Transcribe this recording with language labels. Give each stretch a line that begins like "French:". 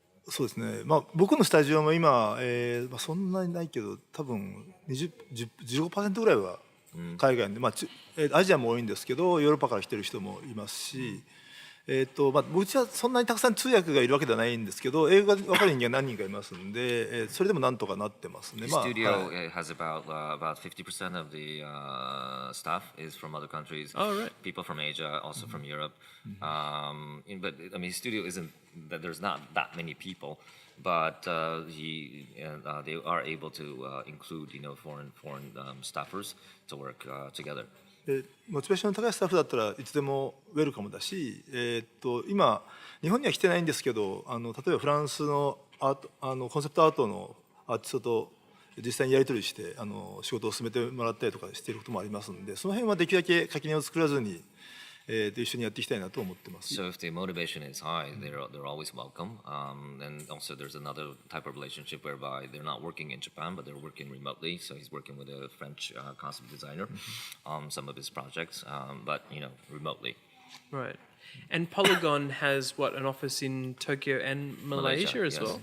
Japanese: そうですね、僕のスタジオも今、そんなにないけど多分15% ぐらいは海外で、アジアも多いんですけどヨーロッパから来てる人もいますし、うちはそんなにたくさん通訳がいるわけではないんですけど英語が分かる人間何人かいますんで、それでもなんとかなってますね。
English: The studio has about 50% of the staff is from other countries. Oh, right. People from Asia, also from Europe. But I mean, studio isn't that there's not that many people, but they are able to include foreign staffers to work together.
Japanese: モチベーションの高いスタッフだったらいつでもウェルカムだし、今日本には来てないんですけど例えばフランスのコンセプトアートのアーティストと実際にやり取りして仕事を進めてもらったりとかしていることもありますので、その辺はできるだけ垣根を作らずに一緒にやっていきたいなと思ってます。
English: So if the motivation is high, they're always welcome. And also there's another type of relationship whereby they're not working in Japan, but they're working remotely. So he's working with a French concept designer on some of his projects, but remotely. Right. And Polygon has an office in Tokyo and Malaysia as well?